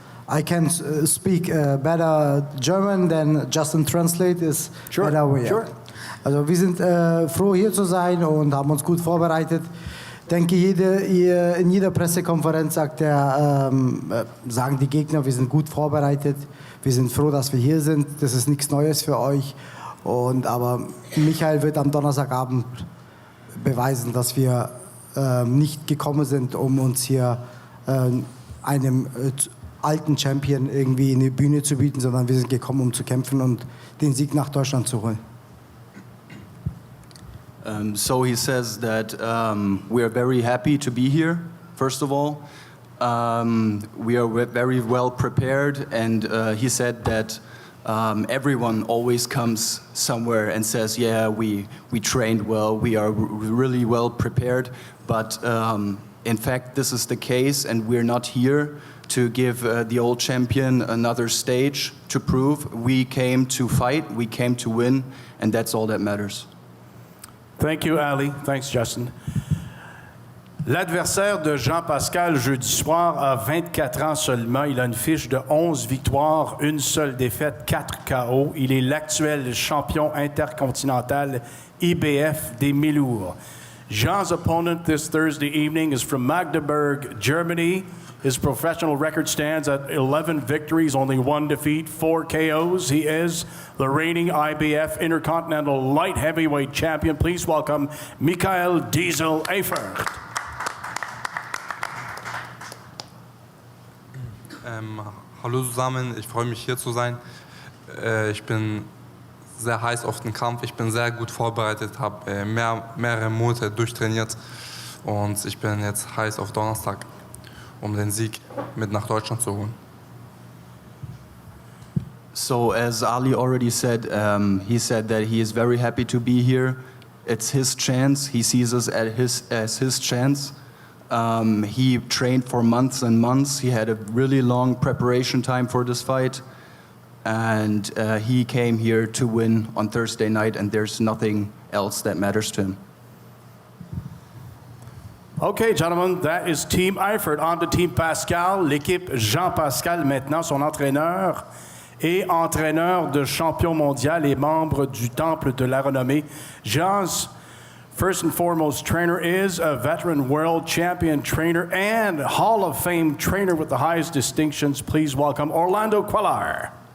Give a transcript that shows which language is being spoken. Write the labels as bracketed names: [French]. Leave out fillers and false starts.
[English] I can speak better German than Justin translate is better way. Sure. [German] Also wir sind froh hier zu sein und haben uns gut vorbereitet. Ich denke, in jeder Pressekonferenz sagen die Gegner, wir sind gut vorbereitet. Wir sind froh, dass wir hier sind. Das ist nichts Neues für euch. Aber Michael wird am Donnerstagabend beweisen, dass wir nicht gekommen sind, um uns hier einem alten Champion irgendwie eine Bühne zu bieten, sondern wir sind gekommen, um zu kämpfen und den Sieg nach Deutschland zu holen. [English] So he says that we are very happy to be here, first of all. We are very well prepared, and he said that everyone always comes somewhere and says, yeah, we trained well, we are really well prepared, but in fact this is the case, and we're not here to give the old champion another stage to prove. We came to fight, we came to win, and that's all that matters. Thank you, Ali. Thanks, Justin. [French] L'adversaire de Jean Pascal jeudi soir a 24 ans seulement. Il a une fiche de 11 victoires, une seule défaite, 4 KO. Il est l'actuel champion intercontinental IBF des mi-lourds. [English] Jean's opponent this Thursday evening is from Magdeburg, Germany. His professional record stands at 11 victories, only 1 defeat, 4 KOs. He is the reigning IBF Intercontinental Light Heavyweight Champion. Please welcome Michael Diesel Eifert. [German] Hallo zusammen, ich freue mich hier zu sein. Ich bin sehr heiß auf den Kampf, ich bin sehr gut vorbereitet, habe mehrere Monate durchtrainiert und ich bin jetzt heiß auf Donnerstag, um den Sieg mit nach Deutschland zu holen. [English] So as Ali already said, he said that he is very happy to be here. It's his chance, he sees us as his chance. He trained for months and months. He had a really long preparation time for this fight. And he came here to win on Thursday night, and there's nothing else that matters to him. Okay, gentlemen, that is Team Eifert. On to Team Pascal, [French] l'équipe Jean Pascal maintenant, son entraîneur et entraîneur de champion mondial et membre du Temple de la Renommée. [English] Jean's first and foremost trainer is a veteran world champion trainer and Hall of Fame trainer with the highest distinctions. Please welcome Orlando Quellar.